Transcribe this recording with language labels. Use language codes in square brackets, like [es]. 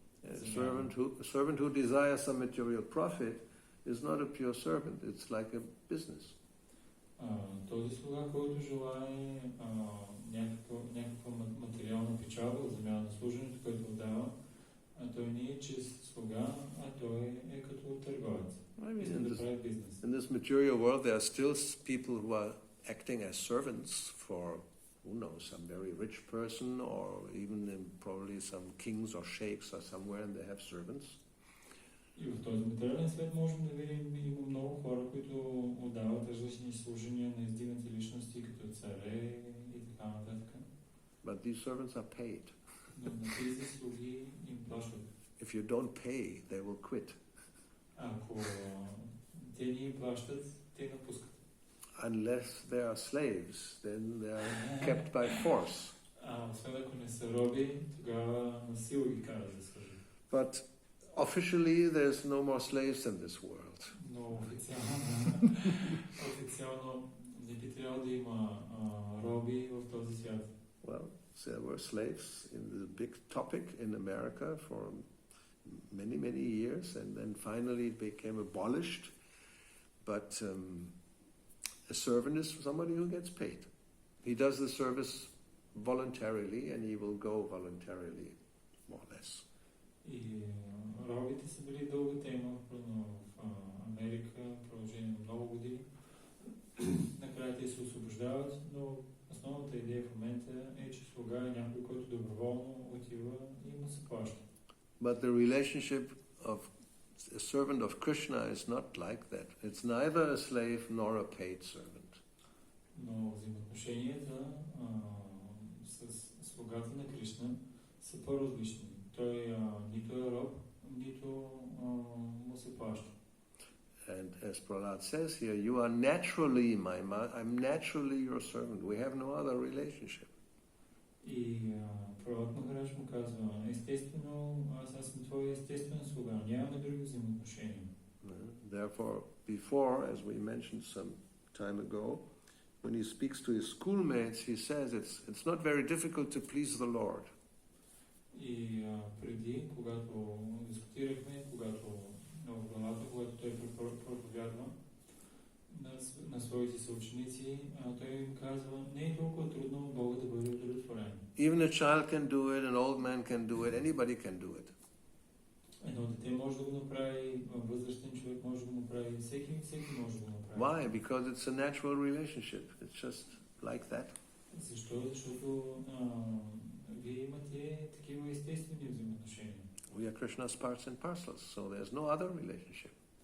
[en] A servant who desires some material profit is not a pure servant, it's like a business. [bg] Този слуга, който желае някаква материална печалба в замяна на служенето, което отдава, той не е чист слуга, а той е като търговец. [en] In this material world, there are still people who are acting as servants for, who knows, some very rich person, or even probably some kings or sheikhs or somewhere, and they have servants. [bg] И в този материален свет можем да видим, има много хора, които отдават различни служения на издигнати личности, като царе и така нататък. [en] But these servants are paid. [bg] Но на тези слуги им плащат. [en] If you don't pay, they will quit. [bg] Ако те ни им плащат, те напускат. [en] Unless they are slaves, then they are kept by force. [bg] Освен ако не са роби, тогава насила ги карат да служат. [en] But officially, there's no more slaves in this world. [bg] Но официално не би трябвало да има роби в този свят. [en] Well, there were slaves in the big topic in America for many, many years, and then finally it became abolished. But a servant is somebody who gets paid. He does the service voluntarily, and he will go voluntarily, more or less. [bg] И робите са били дълга тема в Америка, в продължение на много години. Накрая те се освобождават, но основната идея в момента е, че слуга е някой, който доброволно отива и му се плаща. [en] But the relationship of a servant of Krishna is not like that. It's neither a slave nor a paid servant. [bg] Но взаимоотношенията с слугата на Кришна са по-различни. Той нито е роб, нито му се плаща. [en] And as Prahlad says here, you are naturally I'm naturally your servant. We have no other relationship. [bg] И Прабхупад Махарадж му казва, естествено, аз съм твой естествен слуга, нямаме други взаимоотношения. [en] Therefore, before, as we mentioned some time ago, when he speaks to his schoolmates, he says it's not very difficult to please the Lord. [bg] И преди, когато дискутирахме, когато в главата, когато той проповядва на своите съученици, той им казва, не е толкова трудно Бога да бъде удовлетворен. [en] Even a child can do it, an old man can do it, anybody can do it. [bg] Едно дете може да го направи, възрастен човек може да го направи, всеки може да го направи. [en] Why? Because it's a natural relationship. It's just like that. [bg] Защо? Защото вие имате такива естествени взаимоотношения. [en] We are Krishna's parts and parcels, so there's no other relationship.